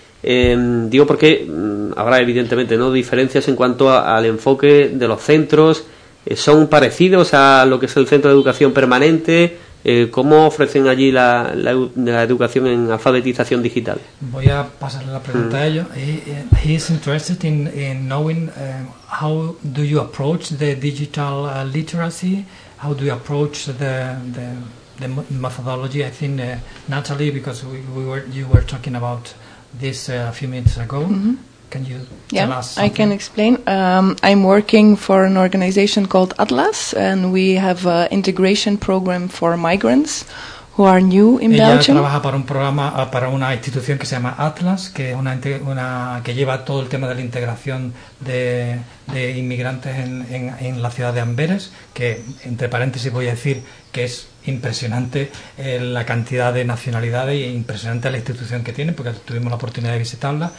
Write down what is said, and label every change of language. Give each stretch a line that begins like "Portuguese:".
Spanish: Digo porque habrá evidentemente no diferencias en cuanto al enfoque de los centros. ¿Son parecidos a lo que es el centro de educación permanente? ¿Cómo ofrecen allí la educación en alfabetización digital? Voy a pasarle la pregunta a ellos.
English: He is interested in knowing how do you approach the digital literacy? How do you approach the methodology? I think Natalie, because you were talking about this a few minutes ago. Can you tell us? Yeah, I can explain. I'm working for an organization called Atlas, and we have an integration program for migrants who are new in
Spanish: Ella
English: Belgium.
Spanish: Ella trabaja para un programa para una institución que se llama Atlas, que es una que lleva todo el tema de la integración de inmigrantes en la ciudad de Amberes, que entre paréntesis voy a decir que es impresionante la cantidad de nacionalidades e impresionante la institución que tiene, porque tuvimos la oportunidad de visitarla.